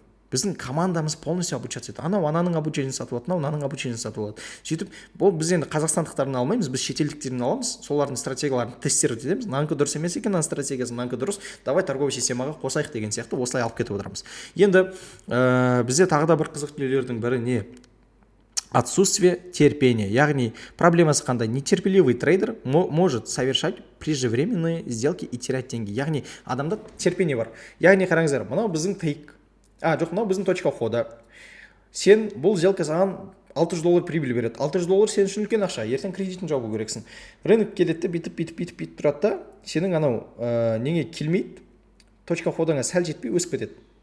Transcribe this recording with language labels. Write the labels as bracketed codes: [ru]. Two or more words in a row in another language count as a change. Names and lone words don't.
[kk] Біздің командамыз [ru] полностью обучаться [kk] етеді. Анау ананың обучениесін сатып алады, мынаның обучениесін сатып алады. Сөйтіп, бұл біз енді қазақстандықтарын алмаймыз, біз шетелдіктерін аламыз, солардың стратегияларын тестировать етеміз. Мынанікі дұрыс емес екен, мынаның стратегиясы, мынанікі дұрыс, [ru] давай торговый [kk] системаға қосайық деген сияқты осылай алып кетіп отырамыз. Енді бізде тағы да бір қызық дүниелердің бірі не? [ru] Отсутствие терпения. [kk] Яғни проблемасы қандай? [ru] Нетерпеливый трейдер может совершать преждевременные сделки и терять деньги. [kk] Яғни адамда терпение бар. Яғни қараңыздар, мынау біздің тейк. Жоқ, мынау біздің [ru] точка входа. [kk] Сен бұл сделка саған $600 прибыль береді. $600 сен үшін үлкен ақша. Ертең кредитін жабу керексің. Рынок келеді, бүйтіп тұрады да, сенің анау неге келмейді, [ru] точка входыңа [kk] сәл жетпей өсіп кетеді.